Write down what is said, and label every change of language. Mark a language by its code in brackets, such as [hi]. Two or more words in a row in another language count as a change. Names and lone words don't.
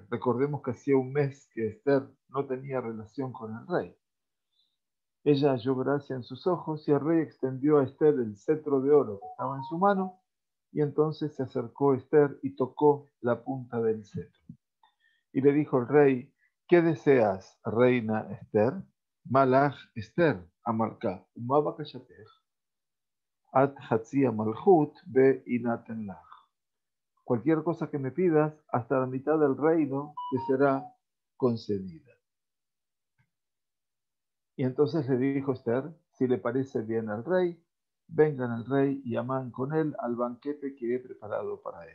[es] Recordemos que hacía un mes que Esther no tenía relación con el rey. Ella halló gracia en sus ojos y el rey extendió a Esther el cetro de oro que estaba en su mano, y entonces se acercó Esther y tocó la punta del cetro. Y le dijo el rey: ¿qué deseas, reina Esther? [he] מה לך אסתר המלכה ומה בקשתך עד חצי המלכות וינתן לך. [es] Cualquier cosa que me pidas, hasta la mitad del reino te será concedida. Y entonces le dijo Esther: si le parece bien al rey, vengan el rey y Amán con él al banquete que he preparado para él.